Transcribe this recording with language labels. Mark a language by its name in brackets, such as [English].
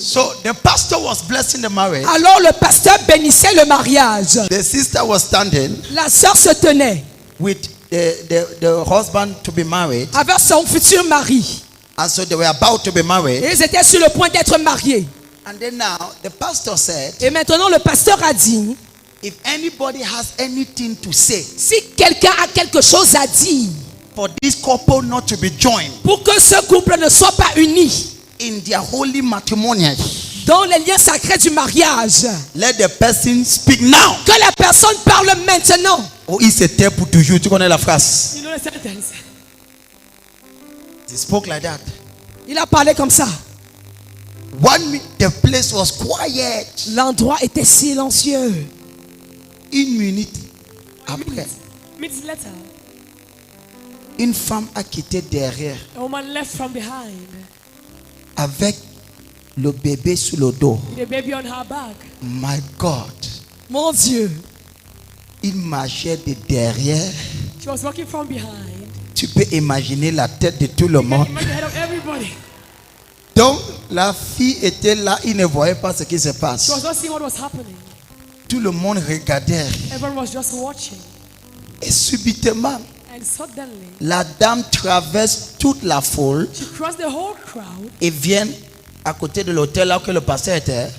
[English] So the pastor was blessing the marriage. [French] Alors le pasteur bénissait le mariage. [English] The sister was standing [French] La sœur se tenait [English] with the husband to be married. [French] avec son futur mari. [English] And so they were about to be married. [French] Et ils étaient sur le point d'être mariés. [English] And then now the pastor said, [French] Et maintenant le pasteur a dit, [English] if anybody has anything to say, [French] si quelqu'un a quelque chose à dire, [English] for this couple not to be joined [French] pour que ce couple ne soit pas uni [English] in their holy matrimonial, [French] dans les liens sacrés du mariage, [English] let the person speak now. [French] que la personne parle maintenant. Oh, il s'était pour toujours. Tu connais la phrase? [English] You know the sentence. He spoke like that. [French] Il a parlé comme ça. [English] The place was quiet. [French] L'endroit était silencieux. Une minute après, [English] Minutes later, [French] une femme a quitté derrière [English] a woman left from behind [French] avec le bébé sur le dos. [English] with a baby on her back. My God. [French] Mon Dieu. Il marchait de derrière. [English] She was walking from behind. [French] Tu peux imaginer la tête de tout le monde. [English] Imagine the head of everybody. [French] Donc, la fille était là, il ne voyait pas ce qui se passe. [English] She was not seeing what was happening. [French] Tout le monde regardait. [English] Everyone was just watching. [French] Et subitement, [English] And suddenly, [French] la dame traverse toute la foule [English] she crossed the whole crowd [French] et vient à côté de l'hôtel là où le pasteur était.